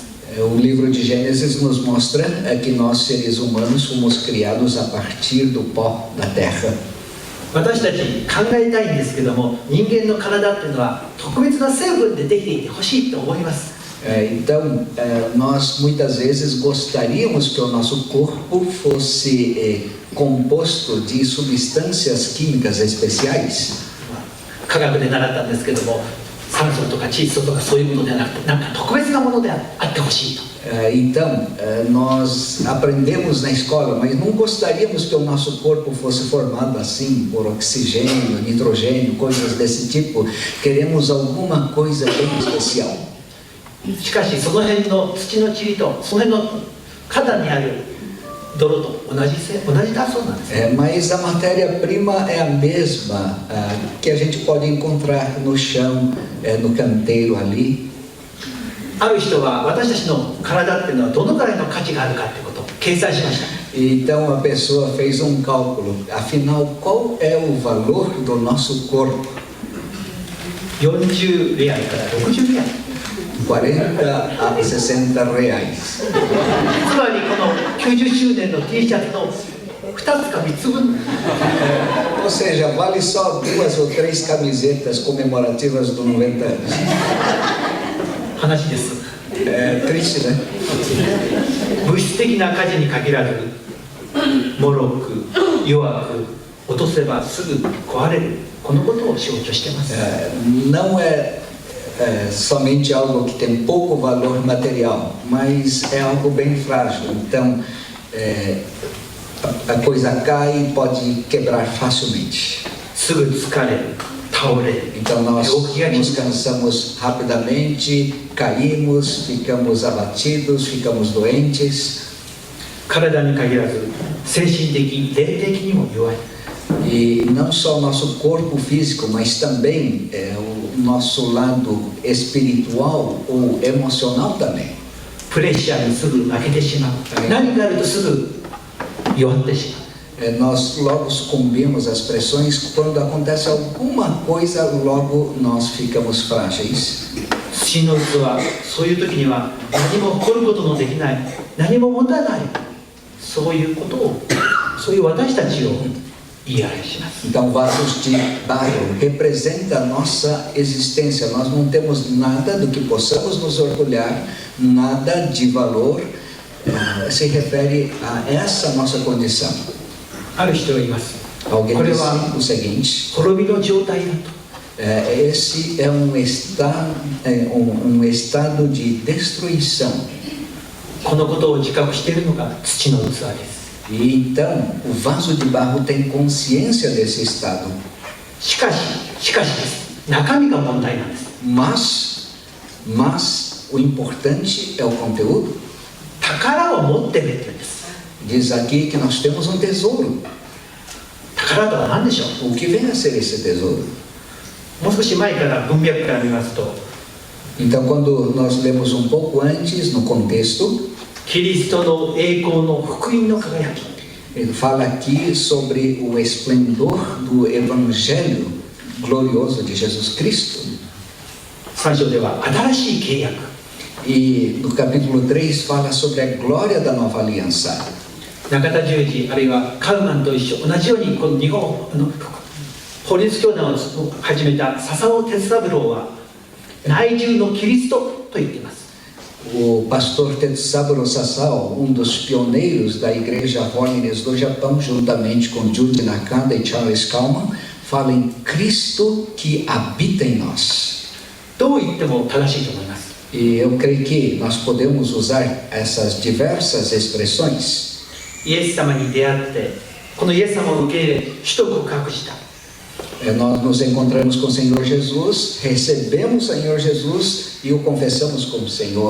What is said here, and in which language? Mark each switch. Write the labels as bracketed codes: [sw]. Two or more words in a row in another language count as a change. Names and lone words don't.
[pt] O livro de Gênesis nos mostra que nós, seres humanos, fomos criados a partir do pó da terra. [ja] 私たち考えたいんですけども、人間の体っていうのは特別な成分でできていてほしいと思います。 [pt] Então, nós muitas vezes gostaríamos que o nosso corpo fosse composto de substâncias químicas especiais. [ja] 科学で習ったんですけども、酸素とか窒素とかそういうものではなくて、なんか特別なものであってほしいと。 [pt] Então, nós aprendemos na escola, mas não gostaríamos que o nosso corpo fosse formado assim, por oxigênio, nitrogênio, coisas desse tipo. Queremos alguma coisa bem especial. [ja] しかしその辺の土の塵とその辺の肩にある泥と同じだそうなんです。 [pt] Mas a matéria-prima é a mesma que a gente pode encontrar no chão, no canteiro ali. [ja] ある人は私たちの体っていうのはどのくらいの価値があるかってことを計算しました。 [pt] Então a pessoa fez um cálculo. Afinal, qual é o valor do nosso corpo? [ja] 40 レアルから60レアル。 [pt] 40 a 60 reais. [ja] つまりこの90周年の T シャツの2つか3つ分。 [pt] Ou seja, vale só 2 ou 3 camisetas comemorativas do 90 anos. [ja] 話です。 [pt] É triste, né? [ja] 物質的な価値に限らず、脆く弱く落とせばすぐ壊れる、このことを象徴しています。 [pt] Não é somente algo que tem pouco valor material, mas é algo bem frágil. Então, a coisa cai e pode quebrar facilmente. [ja] すぐ疲れる、倒れる。 [pt] Então nós nos cansamos rapidamente, caímos, ficamos abatidos, ficamos doentes. [ja] 体に限らず精神的、霊的にも弱い。 [pt] E não só o nosso corpo físico, mas também o nosso lado espiritual ou emocional também. [ja] プレッシャーにすぐ負けてしまう。何かあるとすぐ弱ってしまう。 [pt] Nós logo sucumbimos às pressões. Quando acontece alguma coisa, logo nós ficamos frágeis. [ja] 土の器はそういう時には何も誇ることのできない、何も持たない、そういうことを、そういう私たちを言い表します。 [pt] Então, vasos de barro representa a nossa existência. Nós não temos nada do que possamos nos orgulhar, nada de valor. Se refere a essa nossa condição. [ja] ある人が言います。 [pt] Alguém [ja] これ [pt] disse [ja] は [pt] o seguinte: [ja] 滅びの状態だと。 [pt] esse é um estado de destruição. [ja] このことを自覚しているのが土の器です。 [pt] E então, o vaso de barro tem consciência desse estado. [ja] しかしです。中身が問題なんです。 [pt] Mas o importante é o conteúdo. [ja] 宝を持ってるって言うんです。 [pt] Diz aqui que nós temos um tesouro. [ja] 宝とは何でしょう。 [pt] O que vem a ser esse tesouro? [ja] もう少し前から文脈から見ますと、 [pt] Então, quando nós lemos um pouco antes, no contexto, [ja] キリストの栄光の福音の輝き、 [pt] ele fala aqui sobre o esplendor do Evangelho glorioso de Jesus Cristo. [ja] 3 章では新しい契約、 [pt] E no capítulo 3 fala sobre a glória da nova aliança. [ja] 中田十字あるいはカウマンと一緒、同じようにこの日本法律教団を始めた笹尾哲三郎は内住のキリストと言っています。 [pt] O pastor Tetsaburo Sasao, dos pioneiros da igreja Holiness do Japão, juntamente com Jude Nakanda e Charles Kalman, fala em Cristo que habita em nós. [ja] どう言っても正しいと思います。 [pt] E eu creio que nós podemos usar essas diversas expressões. [ja] イエス様に出会って、このイエス様を受け入れ、主と告白した。 [pt] Nós nos encontramos com o Senhor Jesus, recebemos o Senhor Jesus e o confessamos como Senhor.